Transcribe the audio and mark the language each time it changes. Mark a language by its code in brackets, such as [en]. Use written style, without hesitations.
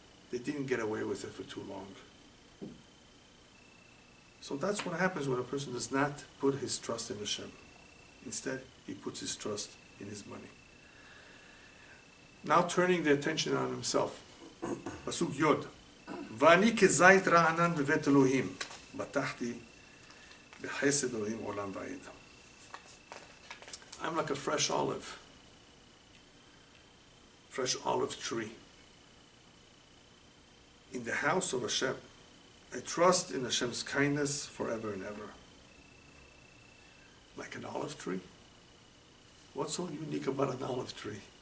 [en] They didn't get away with it for too long. So that's what happens when a person does not put his trust in Hashem. Instead, he puts his trust in his money. Now turning the attention on himself. Pasuk Yod. [he] ואני כזית רענן בבית אלוהים, בטחתי בחסד אלוהים עולם ועד. [en] I'm like a fresh olive tree. In the house of Hashem, I trust in Hashem's kindness forever and ever. Like an olive tree? What's so unique about an olive tree?